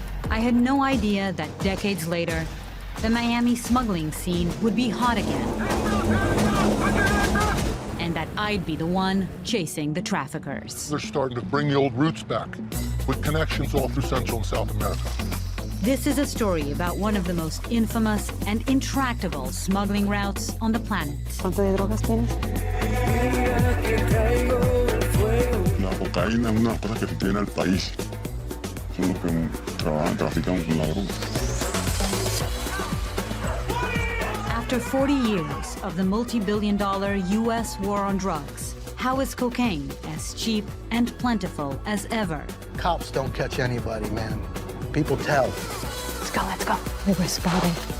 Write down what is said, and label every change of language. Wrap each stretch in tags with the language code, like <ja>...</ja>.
<en>I had no idea that decades later, the Miami smuggling scene would be hot again, and that I'd be the one chasing the traffickers. They're starting to bring the old roots back with connections all through Central and South America. This is a story about one of the most infamous and intractable smuggling routes on the planet.</en> <es>¿Cuánto de drogas tienes? La cocaína es una cosa que se tiene al país. Son los que trafican con la droga.</es> <en>After 40 years of the multi-billion-dollar U.S. war on drugs, how is cocaine as cheap and plentiful as ever? Cops don't catch anybody, man. People tell. Let's go, let's go. We were spotted.</en>